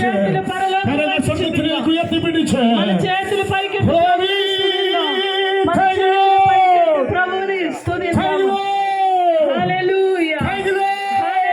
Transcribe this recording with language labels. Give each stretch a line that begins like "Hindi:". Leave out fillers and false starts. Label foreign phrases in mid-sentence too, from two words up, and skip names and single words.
Telugu: చేతులు పరలోకం
Malayalam: കരങ്ങൾ സ്വർഗത്തിലേക്ക് ഉയർത്തിപ്പിടിച്ച്
Telugu: మన చేతులు పైకి
English: Glory!
Telugu: మన
English: Thank you,
Telugu: చేతులు పైకి
English: Lord.
Telugu: ప్రభువుని స్తుతిద్దాం.
English: Thank you, Lord.
Telugu: హల్లెలూయా
English: Thank you, Lord.